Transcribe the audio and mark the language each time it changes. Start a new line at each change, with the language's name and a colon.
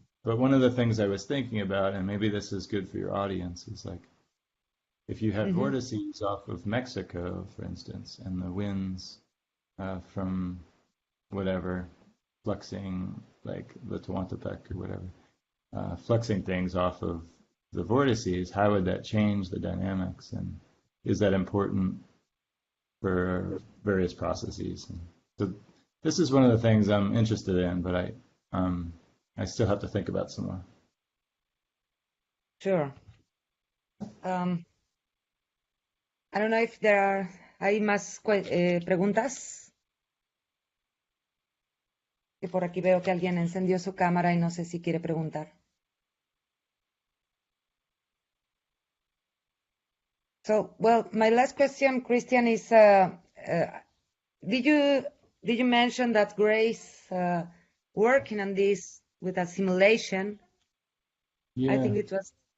English: But one of the things I was thinking about, and maybe this is good for your audience, is like if you had vortices off of Mexico, for instance, and the winds from whatever, fluxing, like the Tehuantepec or whatever, fluxing things off of the vortices, how would that change the dynamics? And is that important for various processes? And so this is one of the things I'm interested in, but I still have to think about some more. Sure. I don't know if
Spanish: hay más preguntas. Que por aquí veo que alguien encendió su cámara y no sé si quiere preguntar.
English: So, well, my last question, Christian, is did you mention that Grace working on this with a simulation? Yeah. I think it was.